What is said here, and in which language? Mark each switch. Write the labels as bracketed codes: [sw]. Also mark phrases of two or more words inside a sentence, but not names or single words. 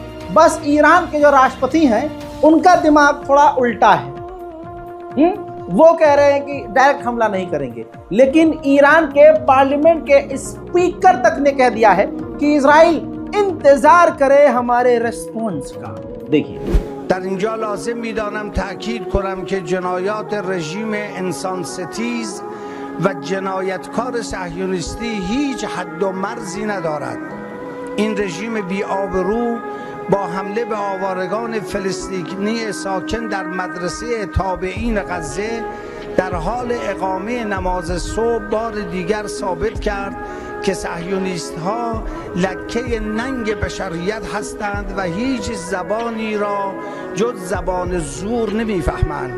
[hi] बस ईरान के जो राष्ट्रपति हैं उनका दिमाग थोड़ा उल्टा है। वो कह रहे हैं कि डायरेक्ट हमला नहीं करेंगे, लेकिन ईरान के पार्लियामेंट के स्पीकर तक ने कह दिया है कि इजराइल इंतजार करे हमारे रेस्पॉन्स का। देखिए, [fa] در اینجا لازم می‌دانم تأکید کنم که جنایات رژیم انسان ستیز و جنایتکار صهیونیستی هیچ حد و مرزی ندارد. این رژیم بی‌آبرو با حمله به آوارگان فلسطینی ساکن در مدرسه تابعین غزه در حال اقامه نماز صبح بار دیگر ثابت کرد که صهیونیست ها لکه ننگ بشریت هستند و هیچ زبانی را جز زبان زور نمیفهمند.